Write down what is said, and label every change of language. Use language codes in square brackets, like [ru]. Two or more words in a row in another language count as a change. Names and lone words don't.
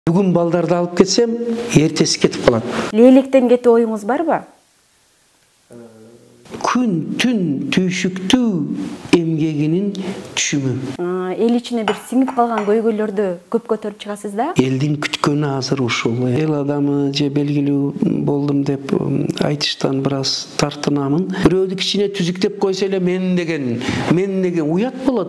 [kk] Бүгін балдарды алып кетсем, ертесі кетіп қалады. Лейлектен кету ойыңыз бар ба? [ky] Күн, түн, түйшіктүү эмгегинин түшүмү. Эл ичине бир сиңип калган көйгөйлөрдү көп көтөрүп чыгасыз да? Элдин күткөнү азыр ушул. Эл адамы же белгилүү болдум деп айтыштан бир аз тартынамын. Бирөөдү кичине түзүктөп койсо эле мен деген уят болот.